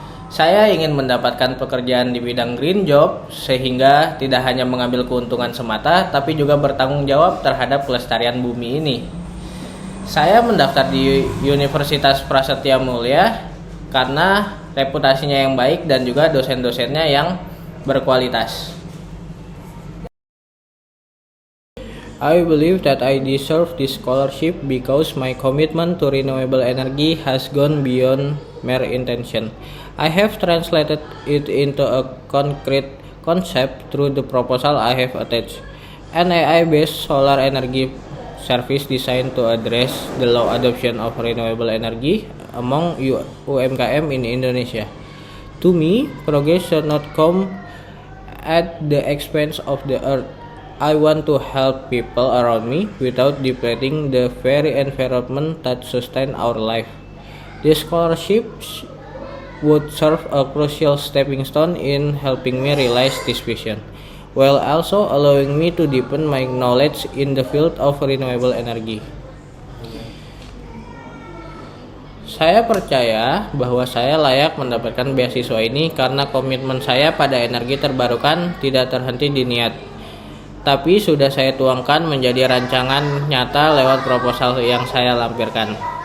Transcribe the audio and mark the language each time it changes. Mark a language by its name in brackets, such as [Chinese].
[Indonesian] Saya ingin mendapatkan pekerjaan di bidang green job sehingga tidak hanya mengambil keuntungan semata tapi juga bertanggung jawab terhadap kelestarian bumi ini. Saya mendaftar di Universitas Prasetya Mulia karena reputasinya yang baik dan juga dosen-dosennya yang berkualitas. [English] I believe that I deserve this scholarship because my commitment to renewable energy has gone beyond mere intention. I have translated it into a concrete concept through the proposal I have attached. An AI-based solar energy service designed to address the low adoption of renewable energy among UMKM in Indonesia. To me, progress should not come at the expense of the earth. I want to help people around me without depleting the very environment that sustain our life. This scholarship would serve a crucial stepping stone in helping me realize this vision, while also allowing me to deepen my knowledge in the field of renewable energy. [Indonesian] Saya percaya bahwa saya layak mendapatkan beasiswa ini karena komitmen saya pada energi terbarukan tidak terhenti di niat, tapi sudah saya tuangkan menjadi rancangan nyata lewat proposal yang saya lampirkan.